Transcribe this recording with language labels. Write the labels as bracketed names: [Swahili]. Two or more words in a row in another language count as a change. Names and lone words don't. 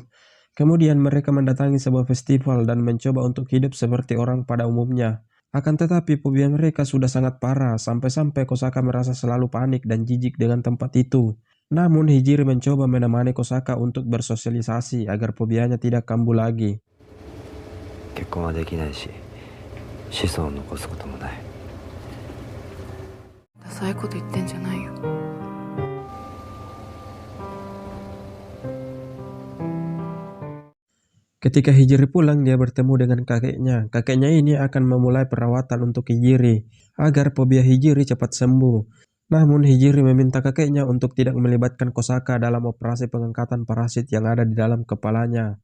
[Indonesian] Kemudian mereka mendatangi sebuah festival dan mencoba untuk hidup seperti orang pada umumnya. Akan tetapi fobia mereka sudah sangat parah, sampai-sampai Kosaka merasa selalu panik dan jijik dengan tempat itu. Namun Hijiri mencoba menemani Kosaka untuk bersosialisasi agar fobianya tidak kambuh lagi. [Japanese] 結婚はできないし、子孫を残すこともない。ダサいこと言ってんじゃないよ。 [Indonesian] Ketika Hijiri pulang, dia bertemu dengan kakeknya. Kakeknya ini akan memulai perawatan untuk Hijiri agar fobia Hijiri cepat sembuh. Namun Hijiri meminta kakeknya untuk tidak melibatkan Kosaka dalam operasi pengangkatan parasit yang ada di dalam kepalanya.